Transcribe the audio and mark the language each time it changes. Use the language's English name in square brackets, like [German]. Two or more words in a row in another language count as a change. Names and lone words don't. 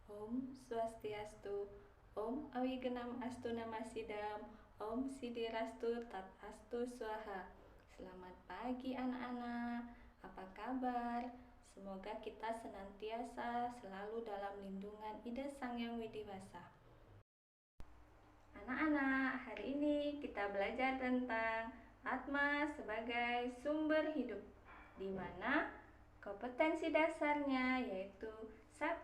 [Sanskrit] Om Swastiastu, Om Awigenam Astu Namasidam, Om Sidirastu Tat Astu Swaha. [Indonesian] Selamat pagi anak-anak, apa kabar? Semoga kita senantiasa selalu dalam lindungan Ida Sang Hyang Widiwasa. Anak-anak, hari ini kita belajar tentang Atma sebagai sumber hidup, di mana kompetensi dasarnya yaitu 1.